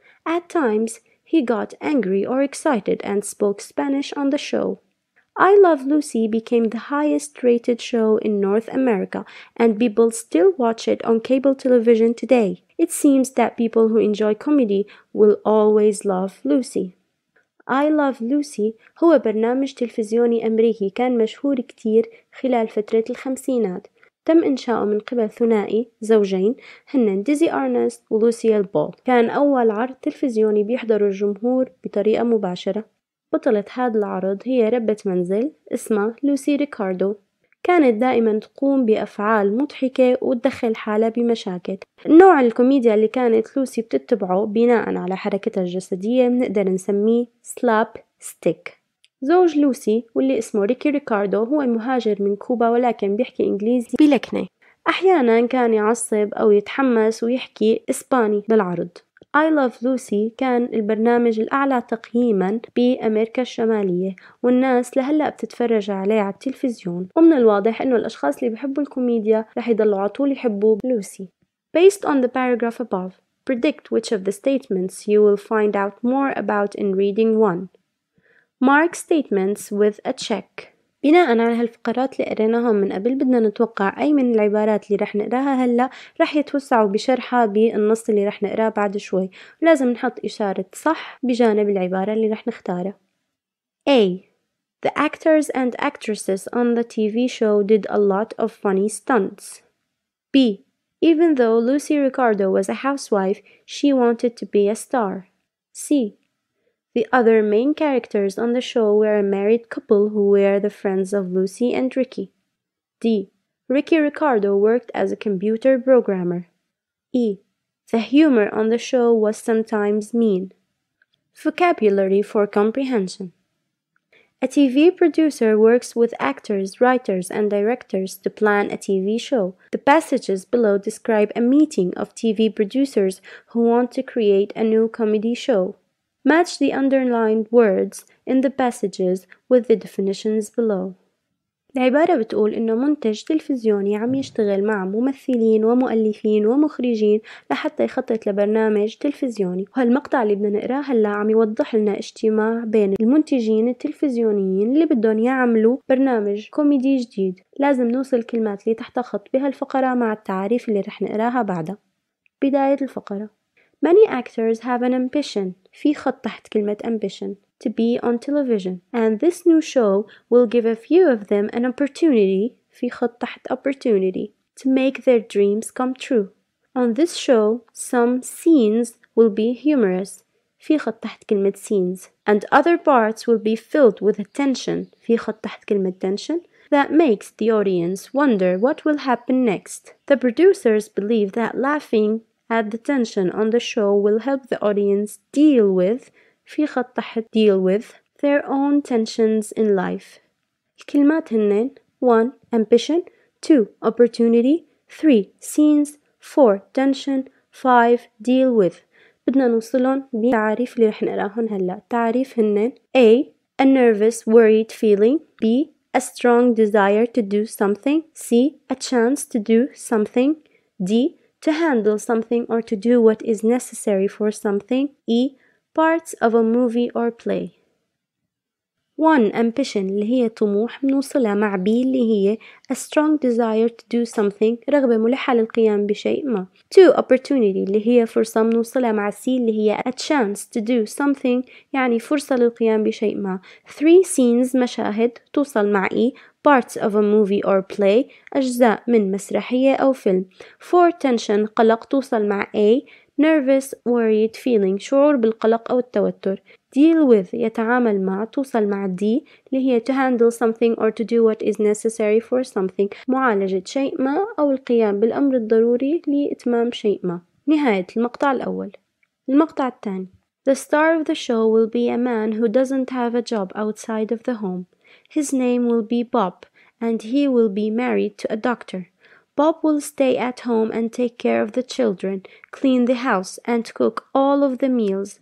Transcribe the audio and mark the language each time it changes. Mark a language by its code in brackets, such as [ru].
[en] At times, he got angry or excited and spoke Spanish on the show. I Love Lucy became the highest-rated show in North America, and people still watch it on cable television today. It seems that people who enjoy comedy will always love Lucy. [ar] I Love Lucy هو برنامج تلفزيوني أمريكي كان مشهور كتير خلال فترة الخمسينات. تم إنشاؤه من قبل ثنائي زوجين هن ديزي أرنست ولوسيال بول. كان أول عرض تلفزيوني بيحضره الجمهور بطريقة مباشرة. بطلة هذا العرض هي ربة منزل اسمها لوسي ريكاردو. كانت دائما تقوم بأفعال مضحكة وتدخل حالها بمشاكل. النوع الكوميديا اللي كانت لوسي بتتبعه بناء على حركتها الجسدية بنقدر نسميه سلاب ستيك. زوج لوسي واللي اسمه ريكي ريكاردو هو مهاجر من كوبا ولكن بيحكي إنجليزي بلكنة. أحيانا كان يعصب أو يتحمس ويحكي إسباني بالعرض. I Love Lucy كان البرنامج الأعلى تقييما بأمريكا الشمالية والناس لهلأ بتتفرج عليه على التلفزيون، ومن الواضح إنه الأشخاص اللي بيحبوا الكوميديا رح يضلوا عطول يحبوا لوسي. [en] Based on the paragraph above, predict which of the statements you will find out more about in reading 1. Mark statements with a check. [ar] بناء على هالفقرات اللي قريناهم من قبل بدنا نتوقع أي من العبارات اللي رح نقراها هلأ رح يتوسعوا بشرحها بالنص اللي رح نقراه بعد شوي، ولازم نحط إشارة صح بجانب العبارة اللي رح نختارها. [en] A. The actors and actresses on the TV show did a lot of funny stunts. B. Even though Lucy Ricardo was a housewife, she wanted to be a star. C. The other main characters on the show were a married couple who were the friends of Lucy and Ricky. D. Ricky Ricardo worked as a computer programmer. E. The humor on the show was sometimes mean. Vocabulary for comprehension. A TV producer works with actors, writers, and directors to plan a TV show. The passages below describe a meeting of TV producers who want to create a new comedy show. Match the underlined words in the passages with the definitions below. [ar] العبارة بتقول إنه منتج تلفزيوني عم يشتغل مع ممثلين ومؤلفين ومخرجين لحتى يخطط لبرنامج تلفزيوني، وهالمقطع اللي بدنا نقراه هلا عم يوضح لنا اجتماع بين المنتجين التلفزيونيين اللي بدهم يعملوا برنامج كوميدي جديد. لازم نوصل الكلمات اللي تحت خط بهالفقرة مع التعاريف اللي رح نقراها بعدها. بداية الفقرة. [en] Many actors have an ambition. [ar] في خط تحت كلمة [en] ambition to be on television, and this new show will give a few of them an opportunity [ar] في خط تحت [en] opportunity to make their dreams come true. On this show, some scenes will be humorous [ar] في خط تحت كلمة [en] scenes, and other parts will be filled with tension في خط تحت كلمة tension that makes the audience wonder what will happen next. The producers believe that laughing at the tension on the show will help the audience deal with [ar] في خط تحت [en] deal with their own tensions in life. [ar] الكلمات هنن 1. ambition 2. opportunity 3. [en] scenes 4. tension 5. deal with. [ar] بدنا نوصلهم بالتعاريف اللي رح نقراهن هلا. تعريف هنن A. [en] a nervous worried feeling. B. a strong desire to do something. C. a chance to do something. D. to handle something or to do what is necessary for something. E. parts of a movie or play. 1. [ar] ambition اللي هي طموح بنوصلها مع B اللي هي [en] a strong desire to do something [ar] رغبة ملحة للقيام بشيء ما. 2. opportunity اللي هي فرصة بنوصلها مع C اللي هي [en] a chance to do something [ar] يعني فرصة للقيام بشيء ما. 3. scenes مشاهد توصل مع E [en] parts of a movie or play [ar] أجزاء من مسرحية أو فيلم. 4. tension قلق توصل مع A [en] nervous worried feeling [ar] شعور بالقلق أو التوتر. deal with يتعامل مع توصل مع D اللي هي [en] to handle something or to do what is necessary for something [ar] معالجة شيء ما أو القيام بالأمر الضروري لإتمام شيء ما. نهاية المقطع الأول. المقطع الثاني. [en] The star of the show will be a man who doesn't have a job outside of the home. His name will be Bob and he will be married to a doctor. Bob will stay at home and take care of the children, clean the house, and cook all of the meals.